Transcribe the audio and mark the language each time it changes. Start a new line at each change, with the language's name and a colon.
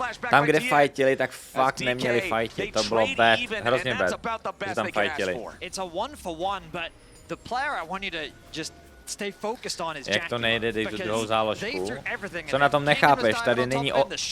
Czech: Tam, kde fightili, tak fakt neměli fightit. To bylo bad, hrozně bad, že tam fightili.
English: It's a 1-for-1, but the player I want you to just stay focused on is
Czech: Jak to nejde, dej tu druhou záložku. Co na tom nechápeš, tady není Ed.